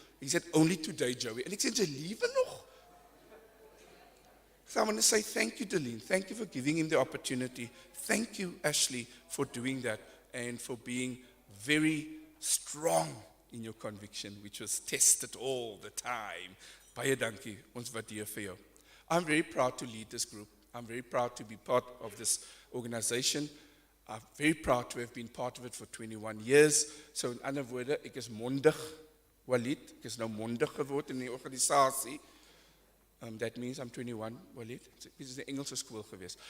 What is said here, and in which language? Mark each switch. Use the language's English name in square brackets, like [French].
[English] He said, only today, Joey. And I said, [Afrikaans] jy liewe nog? [English] So I want to say thank you, Deline. Thank you for giving him the opportunity. Thank you, Ashley, for doing that and for being very strong in your conviction, which was tested all the time. [Afrikaans] Baie dankie, ons waardeer vir jou. [English] I'm very proud to lead this group. I'm very proud to be part of this organization. I'm very proud to have been part of it for 21 years. [Afrikaans] So in ander woorde, ek is mondig, Walid. Ek is nou mondig geword in die organisasie. [English] That means I'm 21, Walid. [Afrikaans] Dit is die Engelse skool gewees.